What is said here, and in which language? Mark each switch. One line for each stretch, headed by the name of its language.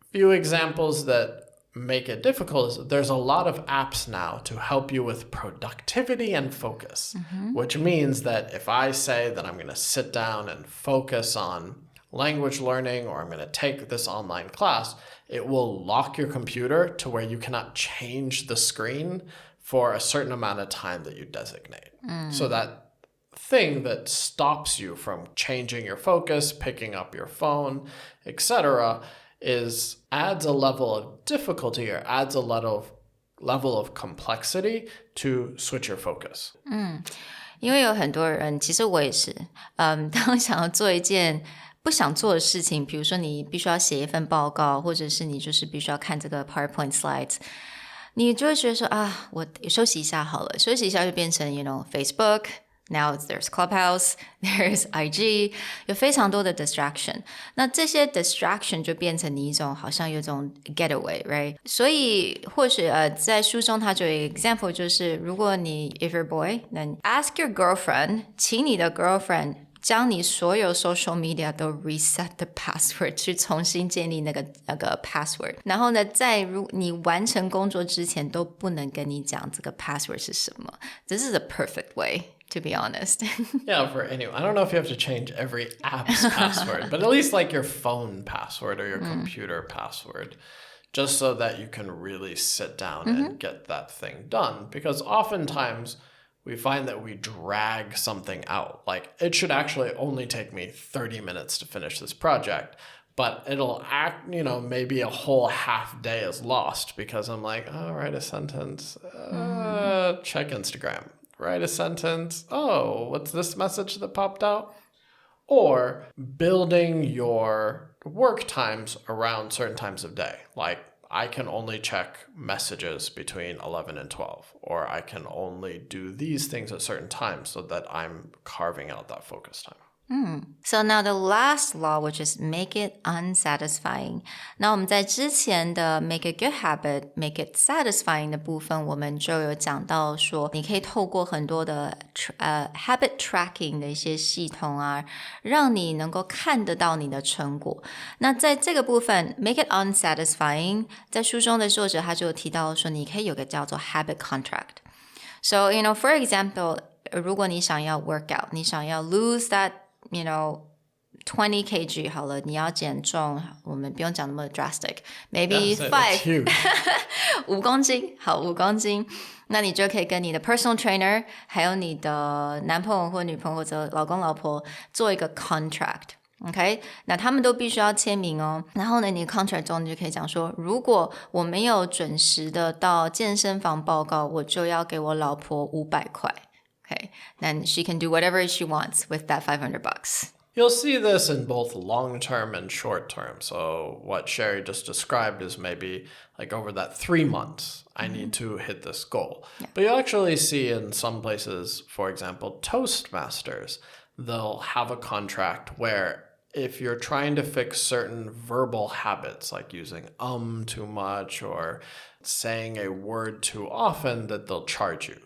English: Few examples that make it difficult is there's a lot of apps now to help you with productivity and focus, which means that if I say that I'm going to sit down and focus on language learning or I'm going to take this online class, it will lock your computer to where you cannot change the screen for a certain amount of time that you designate. So that thing that stops you from changing your focus, picking up your phone, etc., adds a level of difficulty or adds a level of complexity to switch your focus.
Chinese: 因为有很多人，其实我也是，当想要做一件不想做的事情，比如说你必须要写一份报告，或者是你就是必须要看这个 PowerPoint slides， 你就会觉得说我休息一下好了，休息一下就变成 Facebook,
English: now there's Clubhouse, there's IG，
Chinese: 有非常多的 distraction， 那这些 distraction 就变成你一种好像有一种
English: getaway, right?
Chinese: 所以或许在书中它就有一个 example， 就是如果你
English: if you're a boy, then ask your girlfriend，
Chinese: 请你的 girlfriend将你所有 social media 都
English: reset the password
Chinese: 去重新建立那个password， 然后呢在你完成工作之前都不能跟你讲这个 password 是什么。
English: This is a perfect way, to be honest. Yeah, for anyone. I don't know if you have to change every app's password, but at least like your phone password or your computer password, just so that you can really sit down and get that thing done. Because oftentimes we find that we drag something out. Like, it should actually only take me 30 minutes to finish this project, but it'll act, maybe a whole half day is lost because I'm like, oh, write a sentence, check Instagram, write a sentence, oh, what's this message that popped out? Or building your work times around certain times of day. Like, I can only check messages between 11 and 12, or I can only do these things at certain times so that I'm carving out that focus time. So now the last law, which is make it unsatisfying.
Chinese: 那我们在之前的
English: make a good habit, make it satisfying
Chinese: 的部分，我们就有讲到说，你可以透过很多的habit tracking 的一些系统让你能够看得到你的成果。那在这个部分
English: make it unsatisfying，
Chinese: 在书中的作者他就有提到说，你可以有个叫做 habit contract.
English: So, for example,
Chinese: 如果你想要
English: work out,
Chinese: 你想要
English: lose that
Chinese: 20 kg 好了，你要减重，我们不用讲那么 drastic, maybe
English: Yes,
Chinese: 5 5公斤，好5公斤，那你就可以跟你的 personal trainer 还有你的男朋友或女朋友或者老公老婆做一个 contract。OK， 那他们都必须要签名哦。然后呢，你的 contract 中你就可以讲说，如果我没有准时的到健身房报告，我就要给我老婆500块。
English: Okay, then she can do whatever she wants with that $500. You'll see this in both long-term and short-term. So what Sherry just described is maybe like over that 3 months, I need to hit this goal. Yeah. But you'll actually see in some places, for example, Toastmasters, they'll have a contract where if you're trying to fix certain verbal habits, like using too much or saying a word too often, that they'll charge you.